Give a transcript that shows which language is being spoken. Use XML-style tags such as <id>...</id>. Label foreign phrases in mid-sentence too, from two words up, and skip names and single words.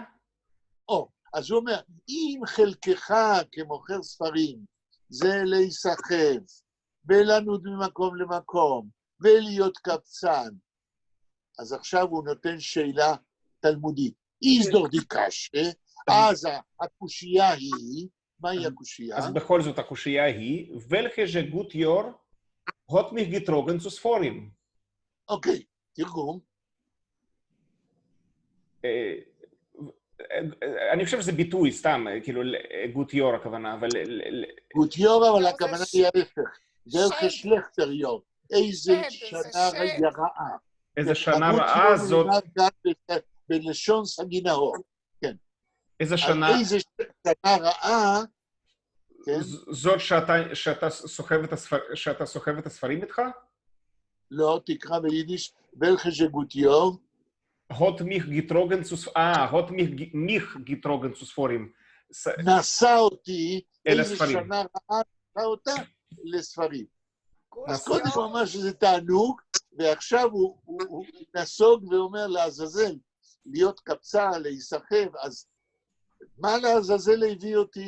<he>אז הוא אומר, אם חלקך כמוכר ספרים, זה להיסחב, ולנוד ממקום למקום, ולהיות קבצן, אז עכשיו הוא נותן שאלה תלמודית.</he> <yi>איס דוח דיקשיה,</yi> <he>אז הקושייה היא, מהי הקושייה? אז בכל זאת הקושייה היא,</he> <yi>ולכה גוט יור, הוט מגיטרוגן צו ספורים.</yi> <he>אוקיי, תרגום. אני חושב שזה ביטוי, סתם, כאילו,</he> <yi>גוט יור</yi> <he>הכוונה, אבל...</he> <yi>גוט יור,</yi> <he>אבל הכוונה היא ההפך.</he> <yi>ולכה שלכתר יור.</yi> <he>איזה שנה רעה. איזה שנה רעה זאת... בלשון סגינאו. כן. איזה שנה... איזה שנה רעה... זאת שאתה סוחב את הספרים איתך? לא, תקרא ביידיש,</he> <yi>ולכה גוט יור. הוט מיך גיטרוגן צו ספורים. הוט מיך גיטרוגן צו ספורים.</yi> <he>נשא אותי, איזה ספרים. שנה רעה נשא אותה לספרים. אז קודם הוא אמר שזה תענוג, ועכשיו הוא נסוג ואומר לעזאזל, להיות קבצה, להיסחב, אז מה לעזאזל הביא אותי?</he>